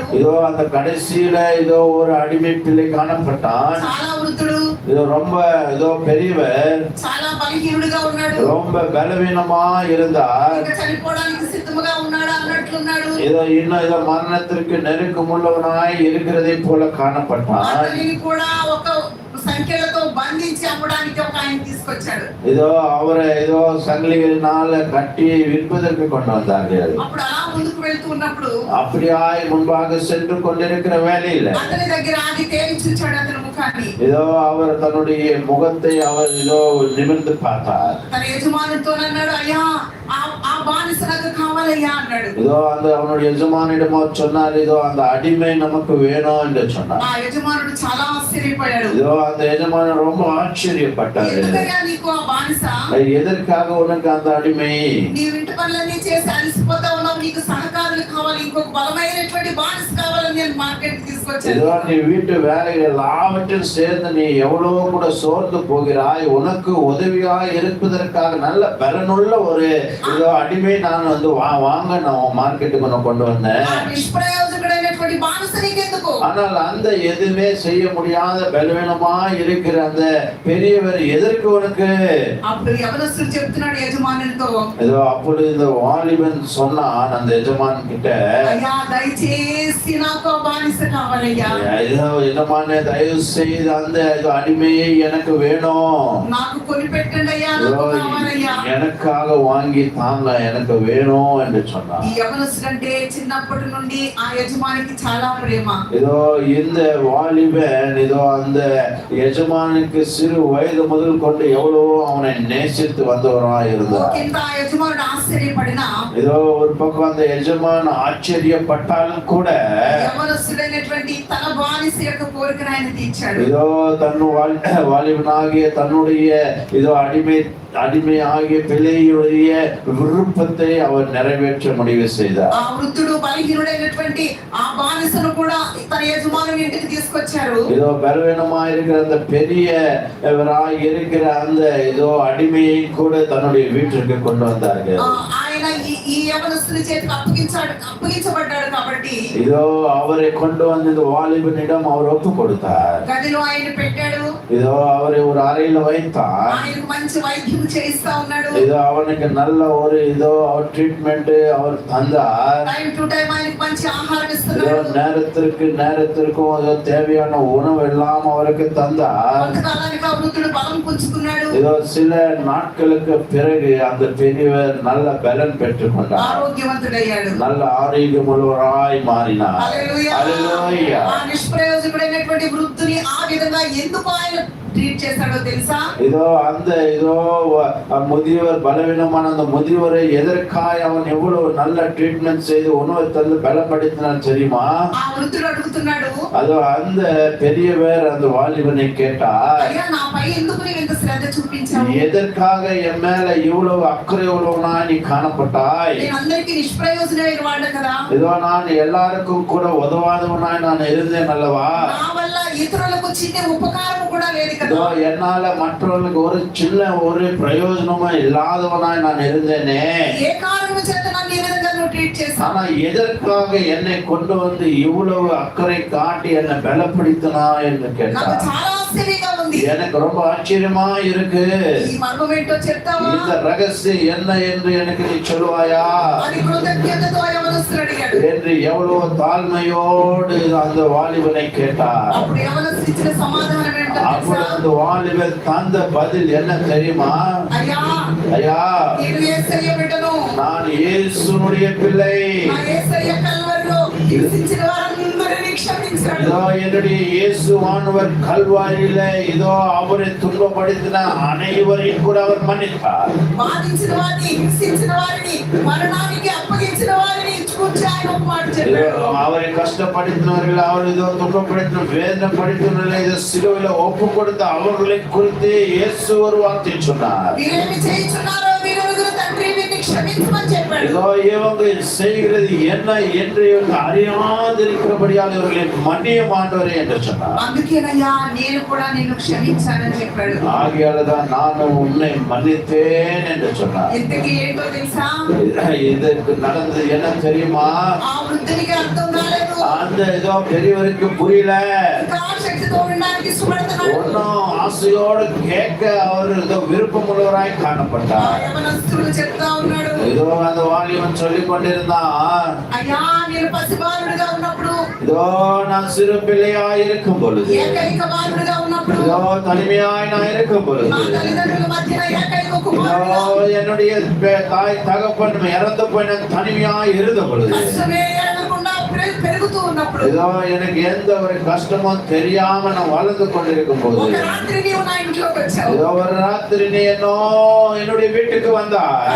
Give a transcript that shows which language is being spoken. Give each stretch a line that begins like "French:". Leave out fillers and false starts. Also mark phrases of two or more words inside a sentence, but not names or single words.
Tamil: இதோ அந்த கடைசியில இதோ ஒரு அடிமை பிள்ளை காணப்பட்டான்.
Telugu: చాలా వృద్ధుడు,
Tamil: இதோ ரொம்ப இதோ பெரியவர்,
Telugu: చాలా బలహీనుడుగా ఉన్నాడు.
Tamil: ரொம்ப பலவீனமா இருந்தார்.
Telugu: ఇంకా చనిపోవడానికి సిద్ధముగా ఉన్నాడు అన్నట్లున్నాడు.
Tamil: இன்னும் மரணத்திற்கு நெருக்கமுள்ளவனாய் இருக்கிறதை போல காணப்பட்டான்.
Telugu: అతనిని కూడా ఒక సంఖ్యలతో బంధించి అమ్మడానికి ఒక ఆయన తీసుకొచ్చాడు.
Tamil: அவரை சங்கிலிகளினால கட்டி விற்பதற்கு கொண்டு வந்தார்கள்.
Telugu: అప్పుడు అలా ముందుకు వెళ్తూ ఉన్నప్పుడు
Tamil: அப்படியாய் முன்பாக சென்று கொண்டிருக்கிற வேலையில
Telugu: అతని దగ్గర ఆది తేరి చూచాడు అతని ముఖాన్ని.
Tamil: அவர் தன்னுடைய முகத்தை அவர் நிமிர்ந்து பார்த்தார்.
Telugu: తన యజమానితో అన్నాడు, అయ్యా ఆ బానిస నాకు కావాలి కావాలయ్యా అన్నాడు.
Tamil: இதோ அந்த அவனுடைய எஜமானிடமோ சொன்னார், இதோ அந்த அடிமை நமக்கு வேணும் என்று சொன்னார்.
Telugu: ఆ యజమానుడు చాలా ఆశ్చర్యపోయాడు.
Tamil: இதோ அந்த எஜமானன் ரொம்ப ஆச்சரியப்பட்டார்.
Telugu: ఎందుకయ్యా నీకు ఆ బానిస?
Tamil: எதற்காக உனக்கு அந்த அடிமை?
Telugu: నీవు ఇంటి పనులన్నీ చేసి అలసిపోతా ఉన్నావు, నీకు సహకారులు కావాలి, ఇంకొక బలమైనటువంటి బానిస కావాలని నేను మార్కెట్ తీసుకొచ్చాను.
Tamil: இதோ நீ வீட்டு வேலைகள் எல்லாவற்றையும் சேர்ந்து நீ எவ்வளவு கூட சோர்ந்து போகிறாய், உனக்கு உதவியாய் இருப்பதற்காக நல்ல பலனுள்ள ஒரு இதோ அடிமை நான் வந்து வாங்க நான் மார்க்கெட்டுக்கு நான் கொண்டு வந்தேன்.
Telugu: నిష్ప్రయోజకుడైనటువంటి బానిస నీకెందుకు?
Tamil: ஆனால் அந்த எதுவுமே செய்ய முடியாத பலவீனமா இருக்கிற அந்த பெரியவர் எதற்கு உனக்கு?
Telugu: అప్పుడు యవనస్తుడు చెప్తున్నాడు యజమానునితో,
Tamil: ஏதோ அப்பொழுது இந்த வாலிபன் சொன்னான் அந்த எஜமான் கிட்ட,
Telugu: అయ్యా దయచేసి నాకు ఆ బానిస కావాలయ్యా.
Tamil: ஏதோ எஜமானே தயவு செய்து அந்த அடிமையை எனக்கு வேணும்,
Telugu: నాకు కొనిపెట్టండి అయ్యా, నాకు కావాలయ్యా.
Tamil: எனக்காக வாங்கி தாங்க, எனக்கு வேணும் என்று சொன்னான்.
Telugu: ఈ యవనస్తుడు అంటే చిన్నప్పటి నుండి ఆ యజమానికి చాలా ప్రేమ.
Tamil: இதோ இந்த வாலிபன் இதோ அந்த எஜமானுக்கு சிறு வயது முதல் கொண்டு எவ்வளவோ அவனை நேசித்து வந்தவராக இருந்தார்.
Telugu: కింద ఆ యజమానుడు ఆశ్చర్యపడినా,
Tamil: ஏதோ ஒரு பக்கம் அந்த எஜமான் ஆச்சரியப்பட்டாலும் கூட
Telugu: యవనస్తుడైనటువంటి తన బానిస యొక్క కోరికను ఆయన తీర్చాడు.
Tamil: இதோ தன் வாலிபனாகிய தன்னுடைய இதோ அடிமை ஆகிய பிள்ளையுடைய விருப்பத்தை அவர் நிறைவேற்ற முடிவு செய்தார்.
Telugu: ఆ వృద్ధుడు బలహీనుడైనటువంటి ఆ బానిసను కూడా తన యజమానుని ఇంటికి తీసుకొచ్చారు.
Tamil: இதோ பலவீனமா இருக்கிற அந்த பெரியவராய் இருக்கிற அந்த இதோ அடிமையை கூட தன்னுடைய வீட்டிற்கு கொண்டு வந்தார்கள்.
Telugu: ఆయన ఈ యవనస్తుని చేతికి అప్పగించబడ్డాడు కాబట్టి
Tamil: இதோ அவரை கொண்டு வந்து இந்த வாலிபனிடம் அவர் ஒப்பு கொடுத்தார்.
Telugu: గదిలో ఆయన పెట్టాడు.
Tamil: இதோ அவரை ஒரு அறையில வைத்தார்.
Telugu: ఆయనకు మంచి వైద్యం చేయిస్తా ఉన్నాడు.
Tamil: இதோ அவனுக்கு நல்ல ஒரு இதோ அவர் ட்ரீட்மெண்ட் அவர் தந்தார்.
English: time to time
Telugu: ఆయనకు మంచి ఆహారం
Tamil: இதோ
Telugu: ఇస్తున్నాడు.
Tamil: நேரத்திற்கும் அதோ தேவையான உணவு எல்லாம் அவருக்கு தந்தார்.
Telugu: కొంతకాలానికి ఆ వృద్ధుడు బలం పుంజుకున్నాడు.
Tamil: இதோ சில நாட்களுக்கு பிறகு அந்த பெரியவர் நல்ல பலன் பெற்றுக்கொண்டார்,
Telugu: ఆరోగ్యవంతుడయ్యాడు.
Tamil: நல்ல ஆரோக்கியமுள்ளவராய் மாறினார்.
Telugu: హల్లెలూయా. హల్లెలూయా. ఆ నిష్ప్రయోజకుడైనటువంటి వృద్ధుని ఆ విధంగా ఎందుకు ఆయన ట్రీట్ చేశాడో తెలుసా?
Tamil: இதோ அந்த இதோ முதியவர் பலவீனமான அந்த முதியவரை எதற்காக அவன் எவ்வளவு நல்ல ட்ரீட்மெண்ட் செய்து உணவை தந்து பலப்படுத்தினான் தெரியுமா?
Telugu: ఆ వృద్ధుడు అడుగుతున్నాడు,
Tamil: அதோ அந்த பெரியவர் அந்த வாலிபனை கேட்டார்,
Telugu: అయ్యా నాపై ఎందుకు నీవు ఇంత శ్రద్ధ చూపించావు?
Tamil: எதற்காக என் மேல இவ்வளவு அக்கறை உள்ளவனா நீ காணப்பட்டாய்?
Telugu: నేను అందరికీ నిష్ప్రయోజనమైన వాడు కదా.
Tamil: இதோ நான் எல்லாருக்கும் கூட உதவாதவனாய் நான் இருந்தேன் அல்லவா?
Telugu: నా వల్ల ఇతరులకు చిన్న ఉపకారం కూడా లేదు కదా.
Tamil: இதோ என்னால மற்றவர்களுக்கு ஒரு சின்ன ஒரு பிரயோஜனமும் இல்லாதவனாய் நான் இருந்தேனே.
Telugu: ఏ కారణం చేత నన్ను ఈ విధంగా నువ్వు ట్రీట్ చేశావు?
Tamil: ஆனா எதற்காக என்னை கொண்டு வந்து இவ்வளவு அக்கறை காட்டி என்னை பலப்படுத்தினா என்று
Telugu: నాకు
Tamil: கேட்டார்.
Telugu: చాలా ఆశ్చర్యంగా ఉంది.
Tamil: எனக்கு ரொம்ப ஆச்சரியமா இருக்கு.
Telugu: ఈ మర్మం ఏంటో చెప్తావా
Tamil: இந்த ரகசியம் என்ன என்று எனக்கு நீ சொல்லுவாயா
Telugu: అని కృతజ్ఞతతో యవనస్తుడు అడిగాడు.
Tamil: என்று எவ்வளவு தாழ்மையோடு அந்த வாலிபனை கேட்டார்.
Telugu: అప్పుడు యవనస్తుడు ఇచ్చిన సమాధానం ఏంటో
Tamil: அப்படி
Telugu: తెలుసా?
Tamil: அந்த வாலிபன் தந்த பதில் என்ன தெரியுமா?
Telugu: అయ్యా
Tamil: ஐயா,
Telugu: నేను యేసయ్య బిడ్డను.
Tamil: நான் இயேசுனுடைய பிள்ளை.
Telugu: ఆ యేసయ్య కల్వరిలో హింసించిన వారందరినీ క్షమించాడు.
Tamil: இதோ என்னுடைய இயேசுவானவர் கல்வாரியில இதோ அவரை துன்பப்படுத்தின அனைவரையும் கூட அவர் மன்னித்தார்.
Telugu: బాధించిన వారిని, హింసించిన వారిని, మరణానికి అప్పగించిన వారిని గురించి ఆయన ఒక మాట చెప్పాడు.
Tamil: அவரை கஷ்டப்படுத்தினவர்கள், அவர் இதோ துன்பப்படுத்தின வேதனைப்படுத்தினவர்களை இதோ சிலுவையில ஒப்பு கொடுத்த அவர்களை குறித்து இயேசு ஒரு வார்த்தை சொன்னார்.
Telugu: వీరేమి చేయించున్నారో వీరెరుగురు తండ్రి వీరిని క్షమించమని చెప్పాడు.
Tamil: இதோ இவங்க செய்கிறது என்ன என்று இவங்க அறியாதிருக்கிறபடியால் இவர்களை மன்னியும் ஆண்டவரே என்று சொன்னார்.
Telugu: అందుకేనయ్యా నేను కూడా నిన్ను క్షమించానని చెప్పాడు.
Tamil: ஆகையாலதான் நானும் உன்னை மன்னித்தேன் என்று சொன்னார்.
Telugu: ఇంతకీ ఏంటో తెలుసా?
Tamil: இதற்கு நடந்தது என்ன தெரியுமா?
Telugu: ఆ వృద్ధునికి అర్థం కాలేదు.
Tamil: அந்த ஏதோ பெரியவருக்கு புரியல.
Telugu: ఇంకా ఆసక్తితో వినడానికి ఇష్టపడుతున్నాడు.
Tamil: ஒன்னும் ஆசையோடு கேட்க அவர் ஏதோ விருப்பம் உள்ளவராய்
Telugu: ఆ
Tamil: காணப்பட்டார்.
Telugu: యవనస్తుడు చెప్తా ఉన్నాడు,
Tamil: ஏதோ அந்த வாலிபன் சொல்லிக் கொண்டிருந்தான்,
Telugu: అయ్యా నేను పసిబాలుడుగా ఉన్నప్పుడు,
Tamil: இதோ நான் சிறு பிள்ளையாய் இருக்கும் பொழுது,
Telugu: ఏకైక బాలుడుగా ఉన్నప్పుడు,
Tamil: இதோ தனிமையாய் நான் இருக்கும் பொழுது,
Telugu: నా తల్లిదండ్రుల మధ్యన ఏకైక
Tamil: இதோ
Telugu: కుమారుడుగా,
Tamil: என்னுடைய தாய் தகப்பன் இறந்து போய் நான் தனிமையாய் இருந்த பொழுது,
Telugu: కష్టమే ఎరగకుండా పెరుగుతూ ఉన్నాను. ఉన్నప్పుడు
Tamil: இதோ எனக்கு எந்த ஒரு கஷ்டமும் தெரியாம நான் வாழ்ந்து கொண்டிருக்கும் போது
Telugu: ఒక రాత్రి నీవు నా ఇంట్లోకి వచ్చావు.
Tamil: இதோ ஒரு ராத்திரி நீ என்னுடைய வீட்டுக்கு வந்தாய்.